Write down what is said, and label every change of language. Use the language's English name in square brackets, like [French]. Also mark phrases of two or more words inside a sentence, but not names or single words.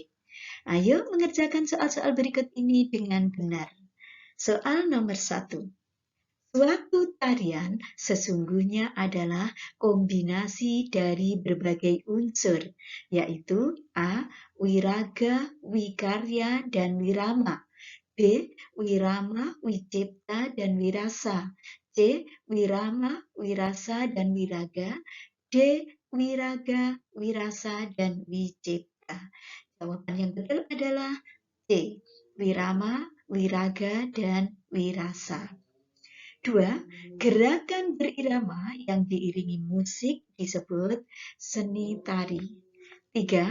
[Indonesian] Ayo mengerjakan soal-soal berikut ini dengan benar. Soal nomor 1. Suatu tarian sesungguhnya adalah kombinasi dari berbagai unsur, yaitu A. Wiraga, Wikarya, dan Wirama. B. Wirama, Wicipta, dan Wirasa. C. Wirama, Wirasa, dan Wiraga. D. Wiraga, Wirasa, dan Wicipta. Jawaban yang betul adalah C. Wirama, Wiraga, dan Wirasa. 2. Gerakan berirama yang diiringi musik disebut seni tari. 3.